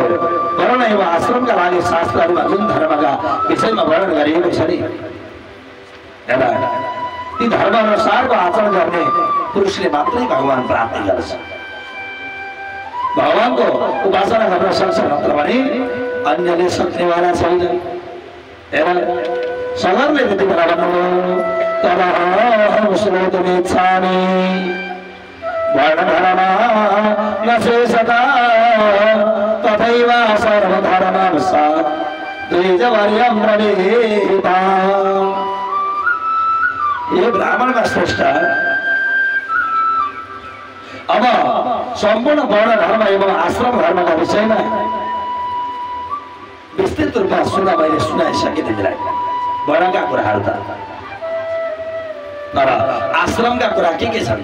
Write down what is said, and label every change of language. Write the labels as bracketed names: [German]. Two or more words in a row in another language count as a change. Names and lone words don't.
[Nepali] वर्ण एवं आश्रमका लागि शास्त्रहरूमा जुन धर्मका विषयमा वर्णन गरिएको छ नि, ती धर्म अनुसारको आचरण गर्ने पुरुषले मात्रै भगवान प्राप्ति गर्छ, भगवानको उपासना गर्न सक्छ, नत्र भने अन्यले सक्नेवाला छैन। हेर सगरले त्यति बेला भन्नुभयो, [Sanskrit] तदहं श्रोतुमिच्छामि वर्णधर्म न शेषतः तथैव सर्वधर्मांशात् द्विजवर्यं ब्रवीताम्। [Nepali] यो ब्राह्मणमा श्रेष्ठ। अब सम्पूर्ण वर्ण धर्म एवं आश्रम धर्मका विषयमा विस्तृत रूपमा सुन्न मैले सुनाइसकेँ तिमीलाई वर्णका कुराहरू त, तर आश्रमका कुरा के छन्?